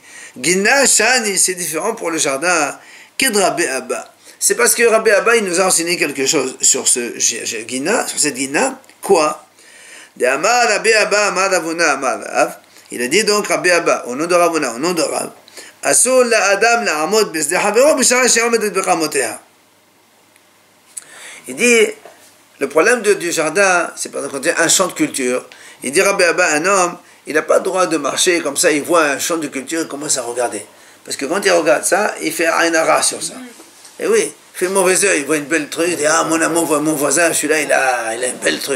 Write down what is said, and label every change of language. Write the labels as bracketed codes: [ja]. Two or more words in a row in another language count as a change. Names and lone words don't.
[arc] גינה שאני, [fr] c'est différent pour le jardin. Qu'est Rabbi Abba? C'est parce que Rabbi Abba, il nous a enseigné quelque chose sur ce Gina, sur cette Gina. Quoi? [arc] דאמר רבי אבא אמר רבונא אמר רב. [fr] Il a dit donc Rabbi Abba, au nom de Ravuna, au nom de Rav. [he] אסור לאדם לעמוד בשדה חבירו בשעה שעומדת בקמותיה. [fr] Il dit, le problème du jardin, c'est par contre un champ de culture. Il dit Rabbi Abba, un homme, il n'a pas le droit de marcher comme ça, il voit un champ de culture, il commence à regarder. Parce que quand il regarde ça, il fait un ara sur ça. Et oui, il fait le mauvais œil, il voit une belle truc, il dit, ah mon voisin, celui-là, il a une belle truc.